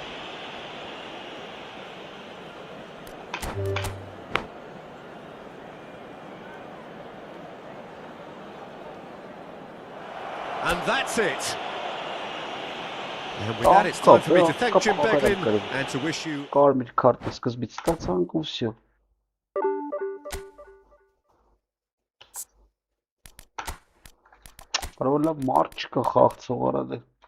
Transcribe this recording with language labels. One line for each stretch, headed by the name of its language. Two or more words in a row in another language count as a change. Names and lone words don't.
English: And that's it. And with that, it's time for me to thank Jim Beglin and to wish you...
Armenian: Կարմիր քարտը սկզբից ստացանք ու всё. Կարող է լավ մարդ չկա խաղցող արա դե։